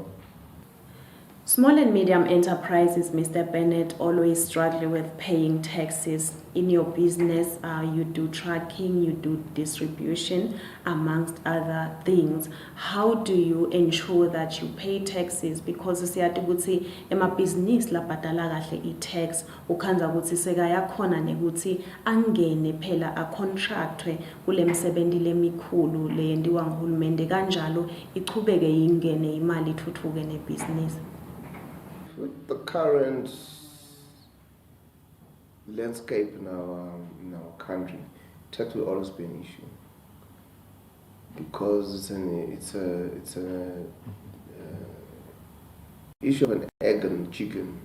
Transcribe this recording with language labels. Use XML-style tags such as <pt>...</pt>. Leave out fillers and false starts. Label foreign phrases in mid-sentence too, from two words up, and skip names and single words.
<en>Small and medium enterprises, Mr. Bennett, always struggle with paying taxes. In your business, you do tracking, you do distribution, amongst other things. How do you ensure that you pay taxes?</en> <ss>Because siyati ukuthi emabhizinisi labhadala kahle i-tax, ukhanza ukuthi sekayakhona nekuthi angene phela a-contractwe kule msebenzi lemikhulu le yendiwa nguhulumende, kanjalo ichubeke ingene imali ithuthuke nebhizinisi.</ss> <en>With the current landscape in our country, tax will always be an issue because it's an issue of an egg and chicken.</en>